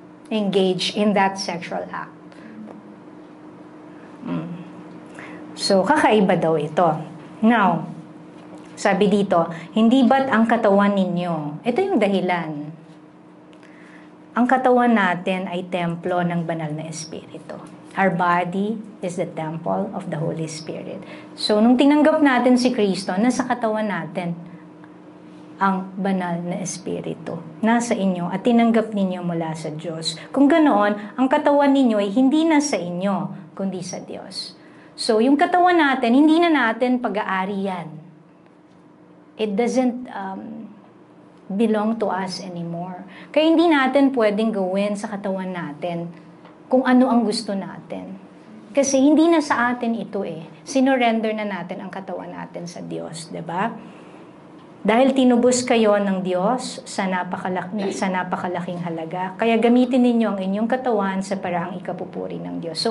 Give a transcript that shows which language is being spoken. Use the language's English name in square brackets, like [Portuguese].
[English] Engage in that sexual act. [Filipino] So, kakaiba daw ito. Now, sabi dito, hindi ba't ang katawan ninyo? Ito yung dahilan. Ang katawan natin ay templo ng banal na Espiritu. [English] Our body is the temple of the Holy Spirit. [Filipino] So, nung tinanggap natin si Kristo, nasa katawan natin ang banal na Espiritu. Nasa inyo at tinanggap ninyo mula sa Diyos. Kung ganoon, ang katawan ninyo ay hindi na sa inyo, kundi sa Diyos. So, yung katawan natin, hindi na natin pag-aari yan. [English] It doesn't belong to us anymore. [Filipino] Kaya hindi natin pwedeng gawin sa katawan natin kung ano ang gusto natin. Kasi hindi na sa atin ito eh. Sinurrender na natin ang katawan natin sa Diyos, 'di ba? Dahil tinubos kayo ng Diyos sa napakalaking halaga, kaya gamitin ninyo ang inyong katawan sa paraang ikapupuri ng Diyos.